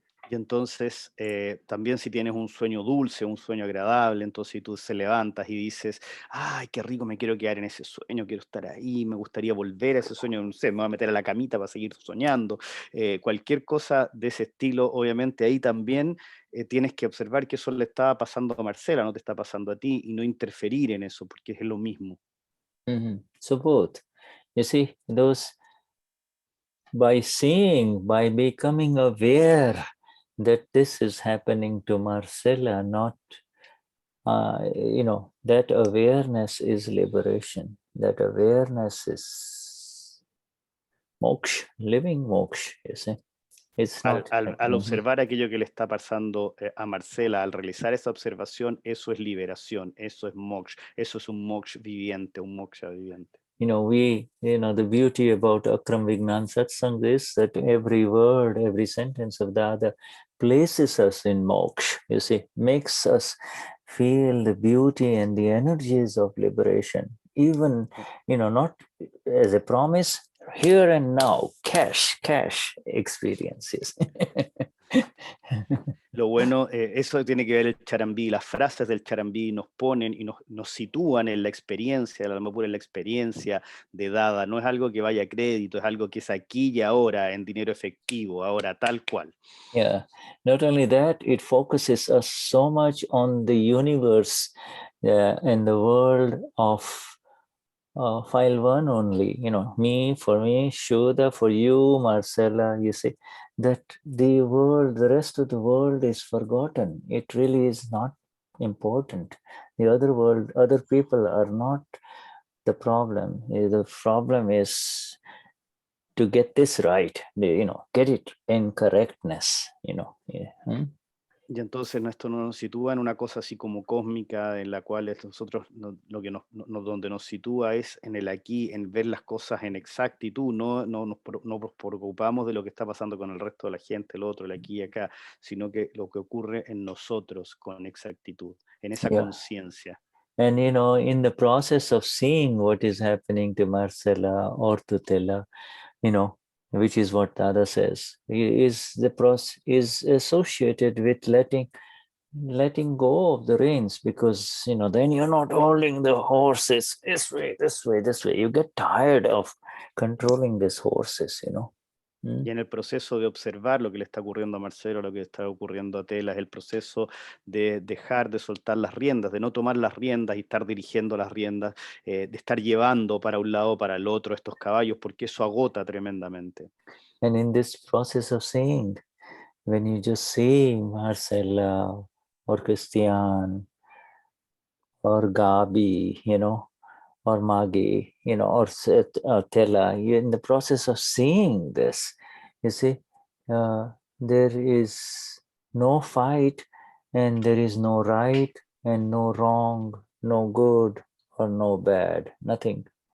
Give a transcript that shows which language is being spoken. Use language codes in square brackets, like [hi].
[es] Y entonces, también si tienes un sueño dulce, un sueño agradable, entonces tú se levantas y dices, ay, qué rico, me quiero quedar en ese sueño, quiero estar ahí, me gustaría volver a ese sueño, no sé, me voy a meter a la camita para seguir soñando. Cualquier cosa de ese estilo, obviamente ahí también tienes que observar que eso le está pasando a Marcela, no te está pasando a ti, y no interferir en eso, porque es lo mismo. [en] So both, you see, those, by seeing, by becoming aware that this is happening to Marcella, not, that awareness is liberation. That awareness is moksha, living moksha, you see. It's not, [es] al observar aquello que le está pasando a Marcela, al realizar esa observación, eso es liberación, eso es moksha, eso es un moksha viviente, un moksha viviente. [en] The beauty about Akram Vignan satsang is that every word, every sentence of Dada places us in moksha, you see, makes us feel the beauty and the energies of liberation, even, not as a promise, here and now, cash experiences. [es] Lo bueno, eso tiene que ver el charambí, las frases del charambí nos ponen y nos sitúan en la experiencia, la alma pura en la experiencia de Dada. No es algo que vaya a crédito, es algo que es aquí y ahora, en dinero efectivo, ahora tal cual. [en] Yeah, not only that, it focuses us so much on the universe and the world of file one only, me, for me, Shuddha, for you, Marcella, you see, that the rest of the world is forgotten. It really is not important. The other world, other people are not the problem. The problem is to get this right, get it in correctness, Yeah. [es] Y entonces esto nos sitúa en una cosa así como cósmica, en la cual nosotros donde nos sitúa es en el aquí, en ver las cosas en exactitud, no nos preocupamos de lo que está pasando con el resto de la gente, el otro, el aquí y acá, sino que lo que ocurre en nosotros con exactitud, en esa conciencia. [en] And in the process of seeing what is happening to Marcella or to Tela, which is what Dada says, is associated with letting go of the reins, because then you're not holding the horses this way. You get tired of controlling these horses, [es] Y en el proceso de observar lo que le está ocurriendo a Marcelo, lo que está ocurriendo a Tela, es el proceso de dejar de soltar las riendas, de no tomar las riendas y estar dirigiendo las riendas, de estar llevando para un lado o para el otro estos caballos, porque eso agota tremendamente. [en] And in this process of seeing, when you just see Marcella or Cristian or Gabi, or Magi, or Tela, you're in the process of seeing this, you see, there is no fight, and there is no right and no wrong, no good or no bad, nothing.